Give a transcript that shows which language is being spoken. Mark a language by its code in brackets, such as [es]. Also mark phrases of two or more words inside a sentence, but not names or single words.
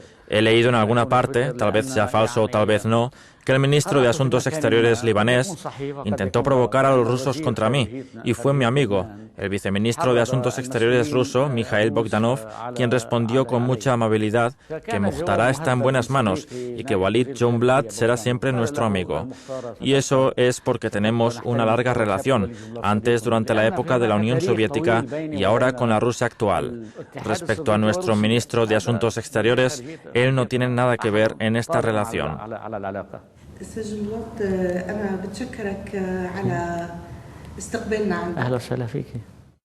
[es] He leído en alguna parte, tal vez sea falso o tal vez no, que el ministro de Asuntos Exteriores libanés intentó provocar a los rusos contra mí, y fue mi amigo, el viceministro de Asuntos Exteriores ruso, Mikhail Bogdanov, quien respondió con mucha amabilidad que Mukhtará está en buenas manos y que Walid Jumblat será siempre nuestro amigo. Y eso es porque tenemos una larga relación, antes durante la época de la Unión Soviética y ahora con la Rusia actual. Respecto a nuestro ministro de Asuntos Exteriores, él no tiene nada que ver en esta relación. [ar] أنا بتشكرك على استقبالنا عندك. أهلا وسهلا فيك.